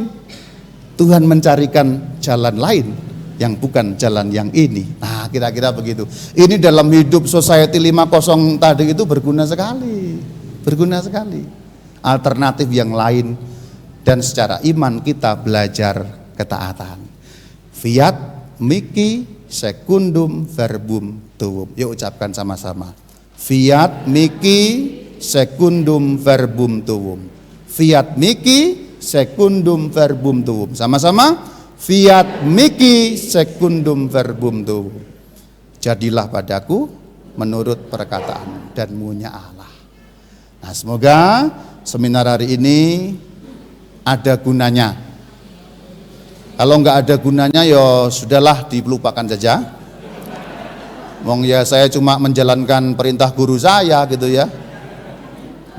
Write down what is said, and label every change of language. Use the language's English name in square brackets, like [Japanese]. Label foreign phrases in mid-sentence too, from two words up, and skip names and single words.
[Indonesian] Tuhan mencarikan jalan lain yang bukan jalan yang ini. Nah, kira-kira begitu. Ini dalam hidup society 50 tadi itu berguna sekali. Berguna sekali. Alternatif yang lain dan secara iman kita belajar ketaatan. [Latin] Fiat mihi secundum verbum tuum. [Indonesian] Yuk ucapkan sama-sama. [Latin] Fiat mihi secundum verbum tuum. Fiat mihi secundum verbum tuum. [Indonesian] Sama-sama. [Latin] Fiat mihi secundum verbum tuum. [Indonesian] Jadilah padaku menurut perkataan dan maunya Allah. Nah, semoga seminar hari ini ada gunanya. Kalau nggak ada gunanya ya sudahlah dilupakan saja. Wong ya saya cuma menjalankan perintah guru saya gitu ya.